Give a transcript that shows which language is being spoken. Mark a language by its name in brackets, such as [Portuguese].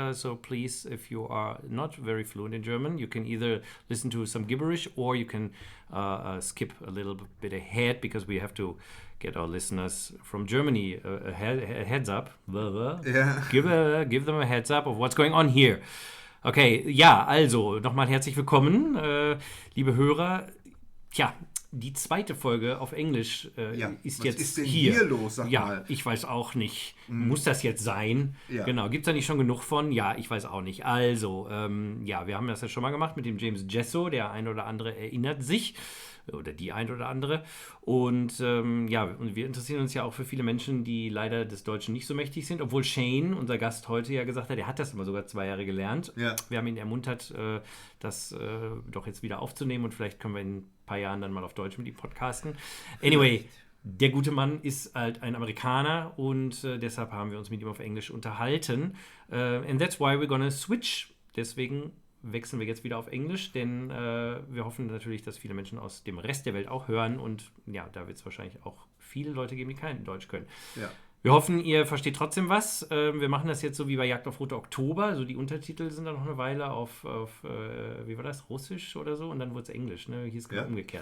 [English] So please, if you are not very fluent in German, you can either listen to some gibberish or you can skip a little bit ahead because we have to get our listeners from Germany a heads up. Yeah. Give them a heads up of what's going on here. [German] Okay, ja, also nochmal herzlich willkommen, liebe Hörer. Tja, die zweite Folge auf Englisch ist jetzt ist denn hier los, sag mal? Ich weiß auch nicht. Muss das jetzt sein? Ja. Genau, gibt es da nicht schon genug von? Ja, ich weiß auch nicht. Also, wir haben das ja schon mal gemacht mit dem James Gesso. Der ein oder andere erinnert sich. Oder die ein oder andere. Und und wir interessieren uns ja auch für viele Menschen, die leider des Deutschen nicht so mächtig sind. Obwohl Shane, unser Gast heute, ja gesagt hat, er hat das immer sogar 2 Jahre gelernt. Ja. Wir haben ihn ermuntert, das doch jetzt wieder aufzunehmen. Und vielleicht können wir in ein paar Jahren dann mal auf Deutsch mit ihm podcasten. Anyway, der gute Mann ist halt ein Amerikaner und deshalb haben wir uns mit ihm auf Englisch unterhalten. [English] And that's why we're gonna switch. [German] Deswegen wechseln wir jetzt wieder auf Englisch, denn wir hoffen natürlich, dass viele Menschen aus dem Rest der Welt auch hören und ja, da wird es wahrscheinlich auch viele Leute geben, die kein Deutsch können. Ja. Wir hoffen, ihr versteht trotzdem was. Wir machen das jetzt so wie bei Jagd auf Rote Oktober, also die Untertitel sind dann noch eine Weile auf wie war das, Russisch oder so und dann wurde es Englisch, ne? Hier ist genau umgekehrt.